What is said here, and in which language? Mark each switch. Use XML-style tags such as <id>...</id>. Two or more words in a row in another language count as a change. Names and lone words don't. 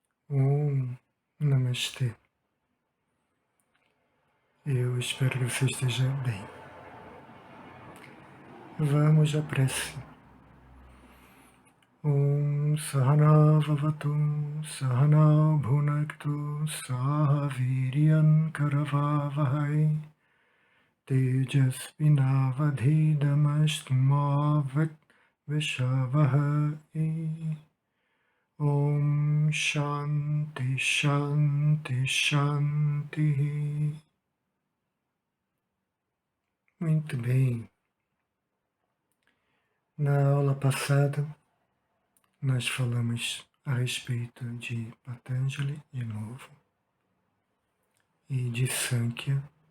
<sa>ॐ नमस्ते.</sa> <pt>Eu espero que você esteja bem. Vamos à prece.</pt> <sa>ॐ सह नाववतु सह नौ भुनक्तु सह वीर्यं करवावहै तेजस्वि नावधीतमस्तु मा विद्विषावहै. ॐ शान्तिः शान्तिः शान्तिः.</sa> <pt>Muito bem. Na aula passada, nós falamos a respeito de Patanjali, de novo, e de Sankhya,</pt>